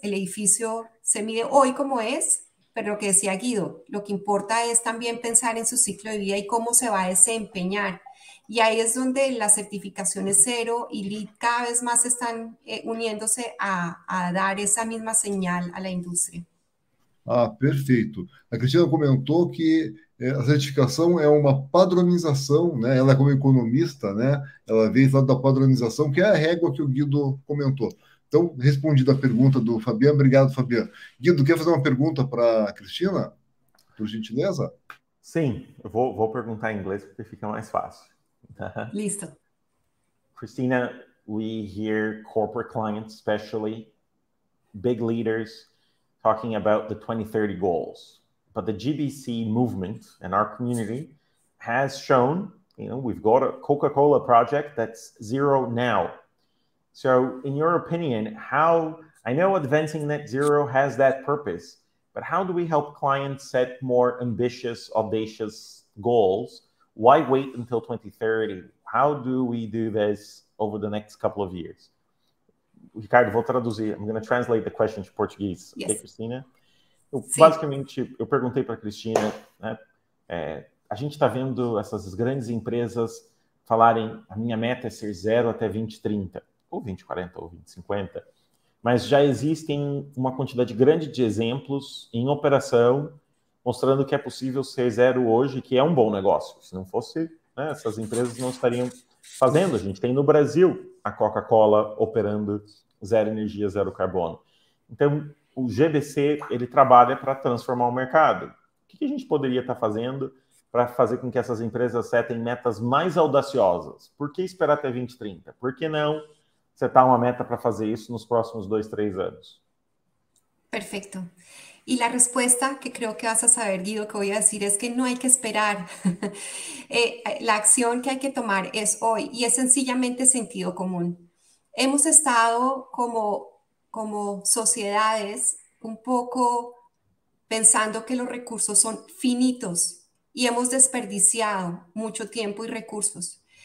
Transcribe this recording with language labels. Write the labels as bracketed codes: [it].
[es] El edificio se mide hoy como es, pero lo que decía Guido, lo que importa es también pensar en su ciclo de vida y cómo se va a desempeñar. Y ahí es donde las certificaciones cero y LEED cada vez más están uniéndose a dar esa misma señal a la industria. [pt] Ah, perfeito. A Cristina comentou que a certificação é uma padronização, né? Ela, como economista, né? Ela veio lá da padronização, que é a régua que o Guido comentou. Então, respondida a pergunta do Fabiano, obrigado, Fabiano. Guido, quer fazer uma pergunta para a Cristina, por gentileza? Sim, eu vou perguntar em inglês porque fica mais fácil. [es] Listo. [en] Christina, we hear corporate clients, especially big leaders, talking about the 2030 goals. But the GBC movement and our community has shown, we've got a Coca-Cola project that's zero now. So in your opinion, I know advancing net zero has that purpose, but how do we help clients set more ambitious, audacious goals? Why wait until 2030? How do we do this over the next couple of years? [pt] Ricardo, vou traduzir. [en] I'm going to translate the question to Portuguese. Yes. Okay, Cristina? [pt] Sim. Basicamente, eu perguntei para a Cristina, né, a gente está vendo essas grandes empresas falarem, a minha meta é ser zero até 2030, ou 2040, ou 2050, mas já existem uma quantidade grande de exemplos em operação mostrando que é possível ser zero hoje, que é um bom negócio. Se não fosse, né, essas empresas não estariam fazendo. A gente tem no Brasil a Coca-Cola operando zero energia, zero carbono. Então, o GBC, ele trabalha para transformar o mercado. O que a gente poderia estar fazendo para fazer com que essas empresas setem metas mais audaciosas? Por que esperar até 2030? Por que não setar uma meta para fazer isso nos próximos 2, 3 anos? [es] Perfecto. Y la respuesta que creo que vas a saber, Guido, que voy a decir es que no hay que esperar. La acción que hay que tomar es hoy y es sencillamente sentido común. Hemos estado como sociedades un poco pensando que los recursos son finitos y hemos desperdiciado mucho tiempo y recursos.